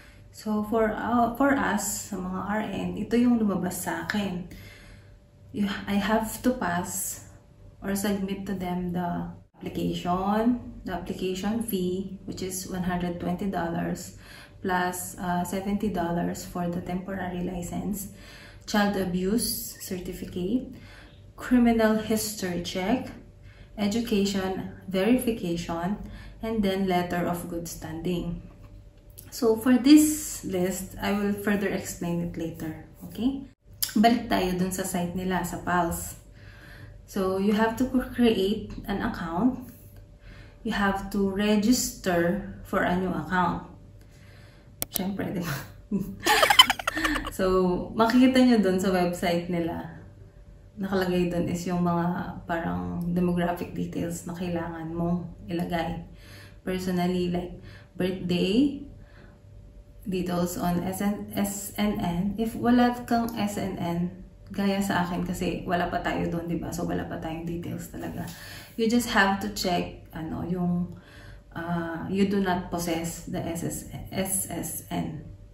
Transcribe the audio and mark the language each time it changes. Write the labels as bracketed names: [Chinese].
[English] So for us, [Filipino] sa mga RN, ito yung lumabas sa akin. [English] I have to pass or submit to them the application fee, which is $120 plus $70 for the temporary license, child abuse certificate, criminal history check, education verification, and then letter of good standing. So for this list, I will further explain it later. Okay? [Filipino] Balik tayo dun sa site nila, sa PALS. [English] So you have to create an account. You have to register for a new account. [Filipino] Siyempre, di ba? So, makikita nyo dun sa website nila, nakalagay dun is yung mga parang demographic details na kailangan mong ilagay. [English] Personally, like birthday, details on SNN. [Filipino] If wala kang SNN, gaya sa akin kasi wala pa tayo dun, diba? So, wala pa tayong details talaga. [English] You just have to check, yung you do not possess the SNN.